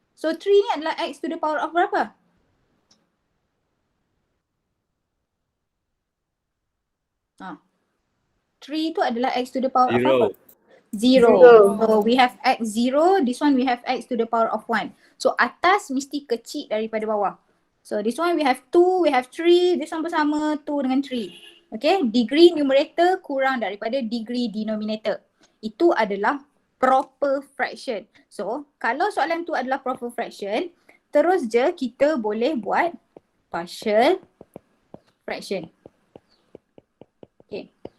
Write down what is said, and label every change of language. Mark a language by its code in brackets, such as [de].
[ms] So 3 ni adalah [en] x to the power of [ms] berapa? Ha. 3 tu adalah [en] x to the power of [ms] apa? 0. [en] So we have x 0, this one we have x to the power of 1. [ms] So atas mesti kecil daripada bawah. [en] So this one we have 2, we have 3, this one [ms] bersama 2 dengan 3. Okay, degree numerator kurang daripada degree denominator. Itu adalah proper fraction. So kalau soalan tu adalah proper fraction, terus je kita boleh buat partial fraction. Okay.